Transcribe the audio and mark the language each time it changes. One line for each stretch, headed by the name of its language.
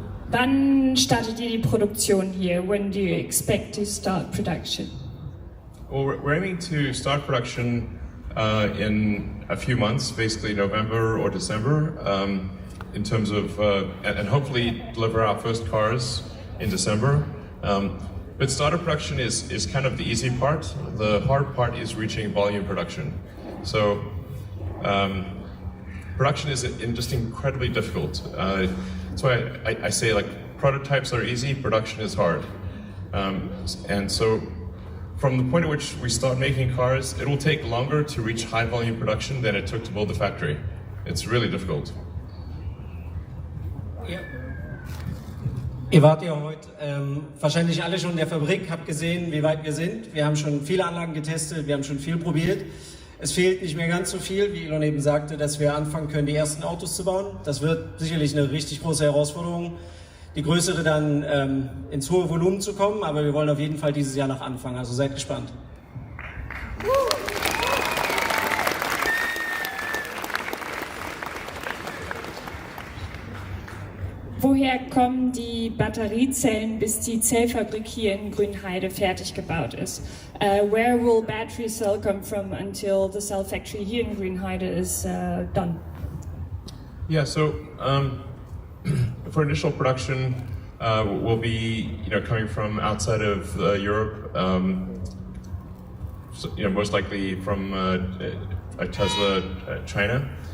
German: Wann startet ihr die Produktion hier?
English: When do you expect to start production? Well, we're aiming to start production in a few months, basically November or December, in terms of, and hopefully deliver our first cars in December. But startup production is kind of the easy part. The hard part is reaching volume production. So production is just incredibly difficult. That's why I say like prototypes are easy, production is hard. And so from the point at which we start making cars, it will take longer to reach high volume production than it took to build the factory. It's really difficult.
German: Ja. Ihr wart ja heute wahrscheinlich alle schon in der Fabrik, habt gesehen, wie weit wir sind. Wir haben schon viele Anlagen getestet, wir haben schon viel probiert. Es fehlt nicht mehr ganz so viel, wie Elon eben sagte, dass wir anfangen können, die ersten Autos zu bauen. Das wird sicherlich eine richtig große Herausforderung, die größere dann ins hohe Volumen zu kommen, aber wir wollen auf jeden Fall dieses Jahr noch anfangen, also seid gespannt. Woher kommen die Batteriezellen, bis die Zellfabrik hier in Grünheide fertig gebaut ist?
English: Where will battery cell come from until the cell factory here in Grünheide is done? Yeah, so for initial production, will be coming from outside of Europe, so, most likely from Tesla, China.